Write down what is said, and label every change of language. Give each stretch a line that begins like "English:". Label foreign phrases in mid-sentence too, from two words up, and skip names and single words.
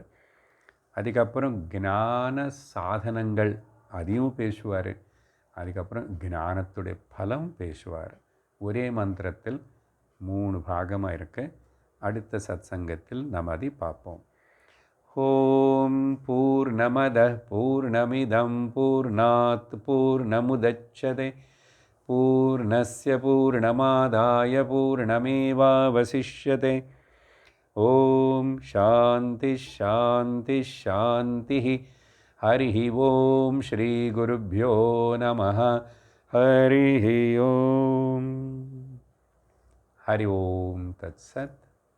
Tamil: அதுக்கப்புறம் ஞான சாதனங்கள் அதையும் பேசுவார். அதுக்கப்புறம் ஞானத்துடைய பலம் பேசுவார். ஒரே மந்திரத்தில் 3 பாகமாக இருக்குது. அடுத்த சத் சங்கத்தில் நாம் அதை பார்ப்போம்.
Sanskrit: ॐ पूर्णमद पूर्णमिदं पूर्णात् पूर्णमुदच्यते पूर्णस्य पूर्णमादाय पूर्णमेवावशिष्यते. ॐ शान्ति शान्ति शान्ति. हरि ॐ श्री गुरुभ्यो नमः. हरि ॐ। हरि ॐ तत्सत्.